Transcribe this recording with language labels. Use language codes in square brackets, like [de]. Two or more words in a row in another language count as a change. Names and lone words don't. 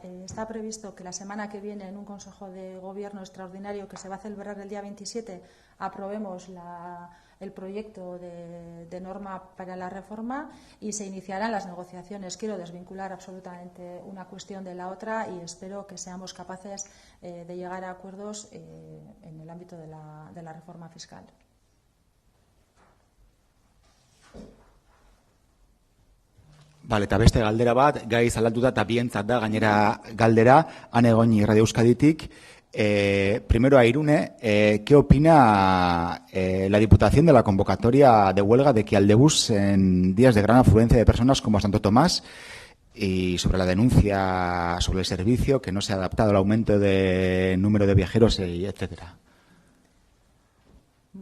[es] Está previsto que la semana que viene, en un Consejo de Gobierno extraordinario que se va a celebrar el día 27, aprobemos el proyecto de norma para la reforma y se iniciarán las negociaciones. Quiero desvincular absolutamente una cuestión de la otra y espero que seamos capaces de llegar a acuerdos en el ámbito de la reforma fiscal. [eu] Vale, eta beste galdera bat, gai zalatuta eta bientzat da gainera galdera, Ane Goñi Radio Euskaditik. [es] Primero a Irune, ¿qué opina la Diputación de la convocatoria de huelga de Kialdebus en días de gran afluencia de personas como Santo Tomás y sobre la denuncia sobre el servicio que no se ha adaptado al aumento de número de viajeros, etcétera?